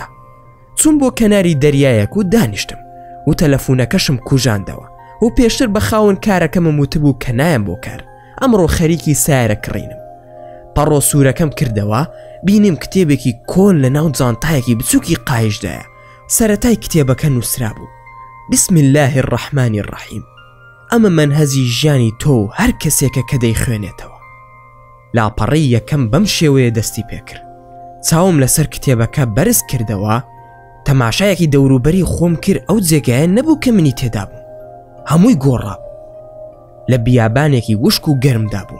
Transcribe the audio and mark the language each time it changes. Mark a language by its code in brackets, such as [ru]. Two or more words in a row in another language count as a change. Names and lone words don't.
[ckb] چوون بۆ کەناری دەریایەک و دانیشتم و تەلەفۆنەکەشم کوژاندەوە و پێشتر بە خاون کارەکەمم وتبوو کە نایەم بۆ کار، ئەمڕۆ خەریکی سیارە کڕینم. پەڕۆ سوورەکەم کردەوە، بینیم کتێبێکی کۆن لە ناو جانتایەکی بچووکی قایشدایە. سەرەتای کتێبەکە نووسرا بوو: [ar] بسم الله الرحمن الرحیم. [ckb] ئەمە منهەجی ژیانی تۆ و هەر کەسێکە کە دەیخوێنێتەوە. لاپەڕی یەکەم بەم شێوەیە دەستی پێکرد. چاوم لەسەر کتێبەکە بەرز کردەوە، تەماشایەکی دەوروبەری خۆم کرد. ئەو جێگایە نەبوو کە منی تێدا بووم. هەمووی گۆڕا لە بیابانێکی وشک و گەرمدا بووم.